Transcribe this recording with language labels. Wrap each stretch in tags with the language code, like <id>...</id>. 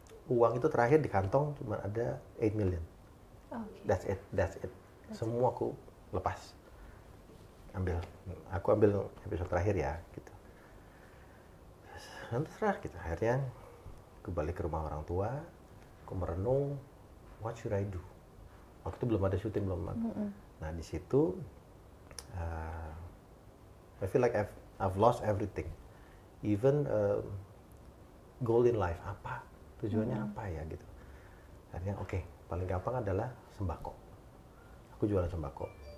<id>Uang itu terakhir di kantong cuma ada</id> <en>8 million. That's it.</en> <id>Semua aku lepas. Aku ambil episode terakhir ya, gitu. Dan terserah gitu. Akhirnya aku balik ke rumah orang tua, aku merenung,</id> <en>what should I do?</en> <id>Waktu itu belum ada syuting, Nah di situ,</id> <en>I feel like I've lost everything, even goal in life.</en> <id>Apa tujuannya apa ya gitu? Akhirnya paling gampang adalah sembako. Aku jualan sembako.</id>